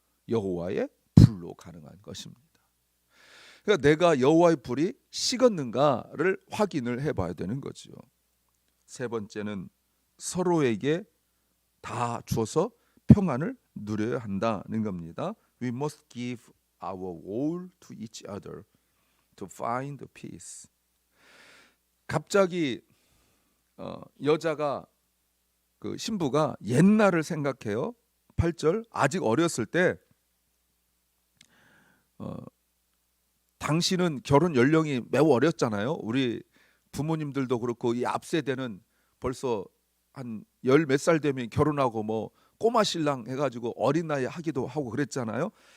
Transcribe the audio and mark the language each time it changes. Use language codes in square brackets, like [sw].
[ko] 여호와의 불로 가능한 것입니다. 그러니까 내가 여호와의 불이 식었는가를 확인을 해봐야 되는 거죠. 세 번째는 서로에게 다 줘서 평안을 누려야 한다는 겁니다. [en] We must give our all to each other to find peace. [ko] 갑자기 여자가, 그 신부가 옛날을 생각해요. 8절, 아직 어렸을 때 당신은 결혼 연령이 매우 어렸잖아요. 우리 부모님들도 그렇고 이 앞세대는 벌써 한 열 몇 살 되면 결혼하고 뭐 꼬마 신랑 해가지고 어린 나이에 하기도 하고 그랬잖아요.